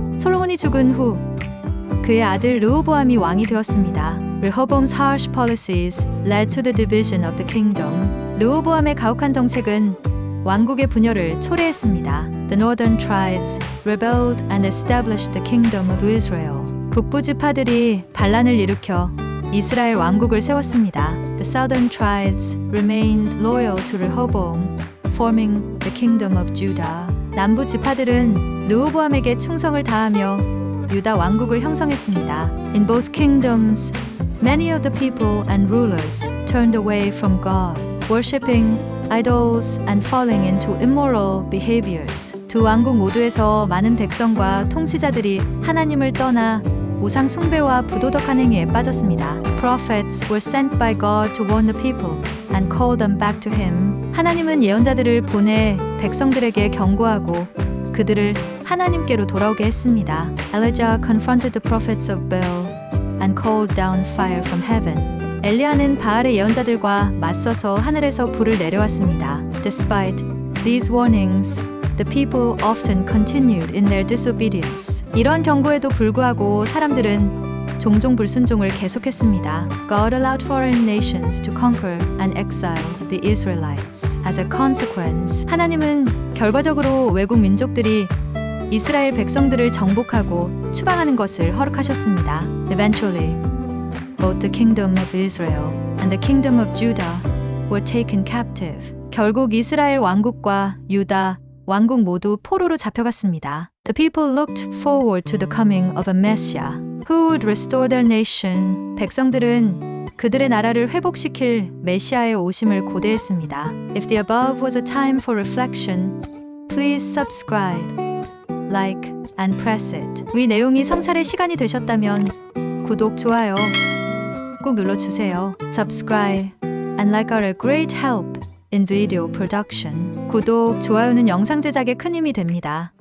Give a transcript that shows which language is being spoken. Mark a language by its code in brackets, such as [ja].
[ko] 솔로몬이 죽은 후 그의 아들 르호보암이 왕이 되었습니다. [en] Rehoboam's harsh policies led to the division of the kingdom. [ko] 르호보암의 가혹한 정책은 왕국의 분열을 초래했습니다. [en] The northern tribes rebelled and established the kingdom of Israel. [ko] 북부 지파들이 반란을 일으켜 이스라엘 왕국을 세웠습니다. [en] The southern tribes remained loyal to Rehoboam, forming the kingdom of Judah. [ko] 남부 지파들은 르호보암에게 충성을 다하며 유다 왕국을 형성했습니다. [en] In both kingdoms, many of the people and rulers turned away from God, worshipping idols and falling into immoral behaviors. [ko] 두 왕국 모두에서 많은 백성과 통치자들이 하나님을 떠나 우상 숭배와 부도덕한 행위에 빠졌습니다. [en] Prophets were sent by God to warn the people and call them back to Him. [ko] 하나님은 예언자들을 보내 백성들에게 경고하고 그들을 하나님께로 돌아오게 했습니다. [en] Elijah confronted the prophets of Baal and called down fire from heaven. [ko] 엘리야는 바알의 예언자들과 맞서서 하늘에서 불을 내려왔습니다. [en] Despite these warnings, the people often continued in their disobedience. [ko] 이런 경고에도 불구하고 사람들은 종종 불순종을 계속했습니다. [en] God allowed foreign nations to conquer and exile the Israelites. As a consequence, [ko] 하나님은 결과적으로 외국 민족들이 이스라엘 백성들을 정복하고 추방하는 것을 허락하셨습니다. [en] Eventually, both the kingdom of Israel and the kingdom of Judah were taken captive. [ko] 결국 이스라엘 왕국과 유다 왕국 모두 포로로 잡혀갔습니다. [en] The people looked forward to the coming of a Messiah who would restore their nation. [ko] 백성들은 그들의 나라를 회복시킬 메시아의 오심을 고대했습니다. [en] If the above was a time for reflection, please subscribe, like, and press it. [ko] 위 내용이 성찰의 시간이 되셨다면 구독, 좋아요 꼭 눌러주세요. [en] Subscribe and like are a great help in video production. [ko] 구독, 좋아요는 영상 제작에 큰 힘이 됩니다.